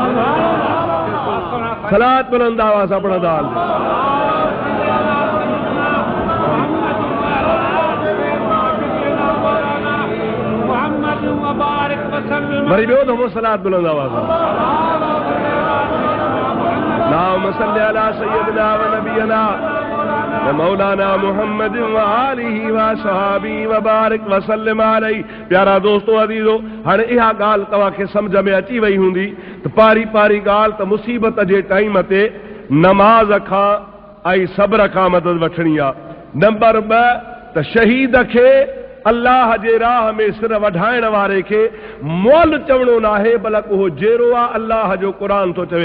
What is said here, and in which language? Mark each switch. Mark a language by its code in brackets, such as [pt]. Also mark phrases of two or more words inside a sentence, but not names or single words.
[sd] सलात बुलंद आवाज़ सां पढ़ंदा वरी ॿियो दफ़ो सलात बुलंद आवाज़ नाम [ar] صل على سيدنا ونبينا ومولانا محمد وآله وصحبه وبارك وسلم عليه. [sd] प्यारा दोस्तो अज़ीज़ो, हाणे इहा ॻाल्हि तव्हांखे सम्झ में अची वई हूंदी त पारी पारी ॻाल्हि त मुसीबत जे टाइम ते नमाज़ खां ऐं सब्र खां मदद वठणी आहे। नंबर 2 त शहीद खे अल्लाह जे राह में सिर वधाइण वारे खे मोल चवणो न आहे, बल्कि उहो जहिड़ो आहे अल्लाह जो क़ुरान थो चवे।